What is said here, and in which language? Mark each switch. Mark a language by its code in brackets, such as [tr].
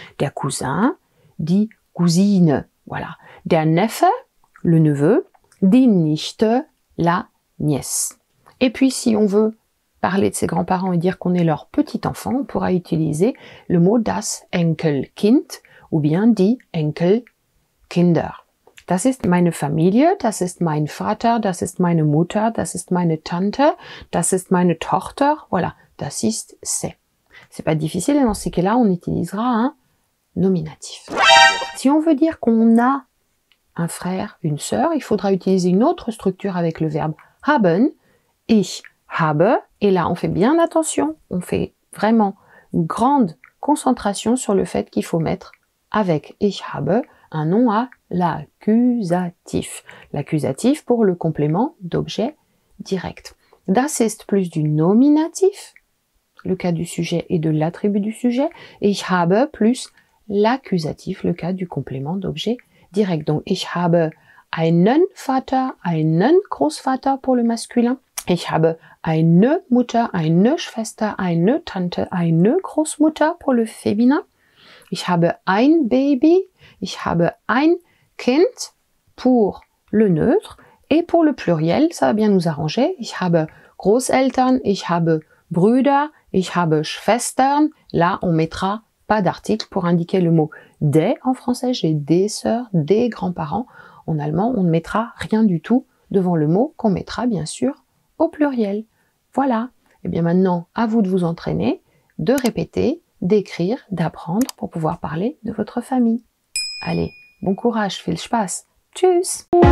[de] Der Cousin, die Cousine, voilà. Der Neffe, le neveu, [fr] die Nichte, la nièce. Et puis, si on veut parler de ses grands-parents et dire qu'on est leur petit-enfant, on pourra utiliser le mot das Enkelkind ou bien die Enkelkinder. [de] Das ist meine Familie, das ist mein Vater, das ist meine Mutter, das ist meine Tante, das ist meine Tochter. [fr] Voilà, das ist c'est. C'est pas difficile et dans ces cas-là, on utilisera un nominatif. Si on veut dire qu'on a un frère, une sœur, il faudra utiliser une autre structure avec le verbe haben. Ich habe, et là on fait bien attention, on fait vraiment une grande concentration sur le fait qu'il faut mettre avec ich habe un nom à l'accusatif. L'accusatif pour le complément d'objet direct. Das ist plus du nominatif, le cas du sujet et de l'attribut du sujet, et ich habe plus l'accusatif, le cas du complément d'objet direct. [de] Donc ich habe einen Vater, einen Großvater [fr] pour le masculin. [de] Ich habe eine Mutter, eine Schwester, eine Tante, eine Großmutter [fr] pour le féminin. [de] Ich habe ein Baby, ich habe ein Kind [fr] pour le neutre. Et pour le pluriel, ça va bien nous arranger. [de] Ich habe Großeltern, ich habe Brüder, ich habe Schwestern. [fr] Là, on mettra pas d'article pour indiquer le mot des. En français, j'ai des sœurs, des grands-parents. En allemand, on ne mettra rien du tout devant le mot qu'on mettra bien sûr au pluriel. Voilà. Et bien maintenant, à vous de vous entraîner, de répéter, d'écrire, d'apprendre pour pouvoir parler de votre famille. Allez, bon courage, [de] viel Spaß. Tschüss!